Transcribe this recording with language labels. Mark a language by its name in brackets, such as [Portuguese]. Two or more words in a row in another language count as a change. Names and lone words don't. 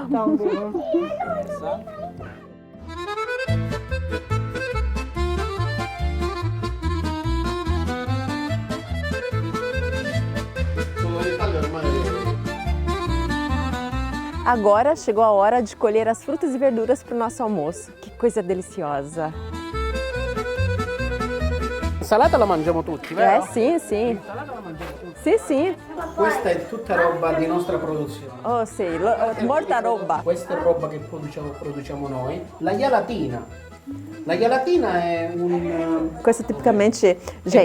[Portuguese] Agora chegou a hora de colher as frutas e verduras para o nosso almoço. Que coisa deliciosa! [Italian] L'insalata la mangiamo tutti, vero? [Portuguese] Sim, sim. [Italian] L'insalata la mangiamo tutti. [Portuguese] Sim, sim. [Italian] Questa è tutta roba di nostra produzione. Oh, sì, molta roba. Questa è roba che produciamo noi. La Ialatina. La Ialatina è un... Questo tipicamente, gente,